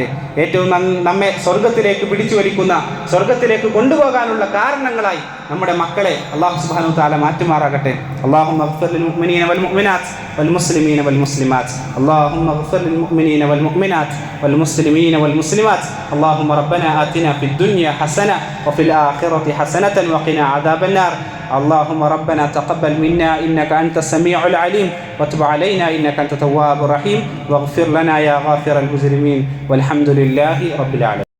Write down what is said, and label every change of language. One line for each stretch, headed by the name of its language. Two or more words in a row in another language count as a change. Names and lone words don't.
Malayalam: ഏറ്റവും നമ്മെ സ്വർഗത്തിലേക്ക് പിടിച്ചു വലിക്കുന്ന, സ്വർഗത്തിലേക്ക് കൊണ്ടുപോകാനുള്ള കാരണങ്ങളായി നമ്മുടെ മക്കളെ അള്ളാഹു
Arabic: سبحانه وتعالى
Malayalam: മാറ്റുമാറാകട്ടെ.
Arabic: اللهم اغفر للمؤمنين والمؤمنات والمسلمين والمسلمات. اللهم اغفر للمؤمنين والمؤمنات والمسلمين والمسلمات. اللهم ربنا آتنا في الدنيا حسنة وفي الآخرة حسنة وقنا عذاب النار. اللهم ربنا تقبل منا إنك أنت السميع العليم وتب علينا إنك أنت التواب الرحيم واغفر لنا يا غافر المجرمين والحمد لله رب العالمين.